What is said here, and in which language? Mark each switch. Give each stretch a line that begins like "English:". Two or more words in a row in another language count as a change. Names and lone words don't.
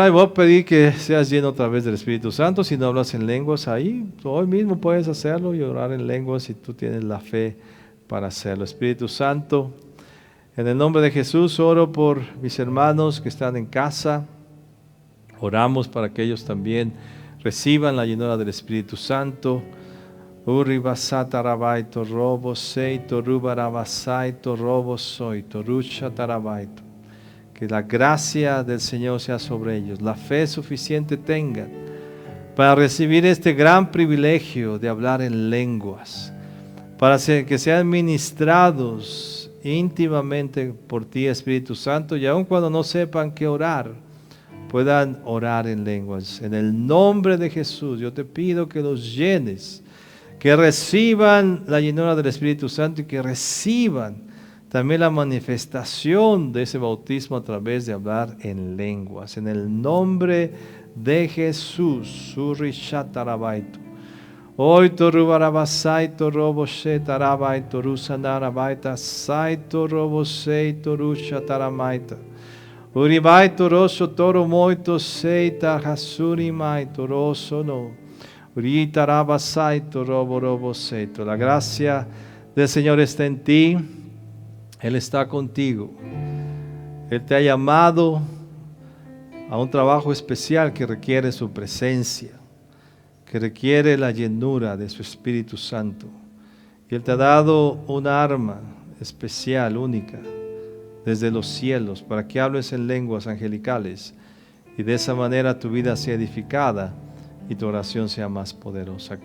Spanish: Y voy a pedir que seas lleno otra vez del Espíritu Santo. Si no hablas en lenguas ahí, hoy mismo puedes hacerlo y orar en lenguas si tú tienes la fe para hacerlo. Espíritu Santo, en el nombre de Jesús oro por mis hermanos que están en casa. Oramos para que ellos también reciban la llenura del Espíritu Santo. Uribasata rabaito robo seito rubarabasaito robo soito rucha tarabaito. Que la gracia del Señor sea sobre ellos, la fe suficiente tengan para recibir este gran privilegio de hablar en lenguas, para que sean ministrados íntimamente por ti, Espíritu Santo, y aun cuando no sepan qué orar, puedan orar en lenguas. En el nombre de Jesús, yo te pido que los llenes, que reciban la llenura del Espíritu Santo y que reciban también la manifestación de ese bautismo a través de hablar en lenguas. En el nombre de Jesús, Surishatarabaito. Hoy torubarabasaito roboshe tarabaito rusanarabaita saito roboseito rushataramaita. Uribaito roso toro moito seita hasurimaito roso no. Uritarabasai,to robo robo seito. La gracia del Señor está en ti. Él está contigo. Él te ha llamado a un trabajo especial que requiere su presencia. que requiere la llenura de su Espíritu Santo. Y Él te ha dado un arma especial, única, desde los cielos, para que hables en lenguas angelicales y de esa manera tu vida sea edificada y tu oración sea más poderosa.